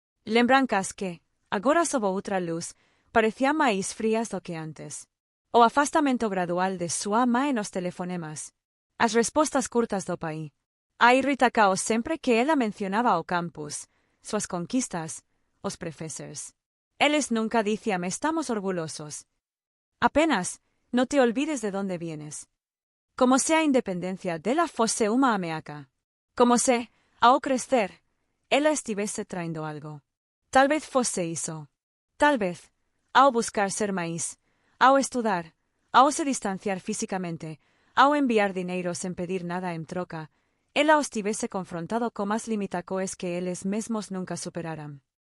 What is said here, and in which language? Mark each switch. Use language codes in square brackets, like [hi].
[pt] Lembranças que, agora sob outra luz, pareciam mais frias do que antes. O afastamento gradual de sua mãe nos telefonemas. As respostas curtas do pai. A irritacao sempre que ela mencionava o campus, suas conquistas, os professores. Eles nunca diziam estamos orgulhosos. [es] Apenas, no te olvides de donde vienes. [pt] Como se a independencia dela fosse uma ameaça. Como se, ao crescer, ela estivesse traindo algo. Tal vez fosse isso. Tal vez, ao buscar ser máis, ao estudar, ao se distanciar físicamente, ao enviar dinheiro sem pedir nada em troca, ela os tivesse confrontado com as limitacoes que eles mesmos nunca superaram.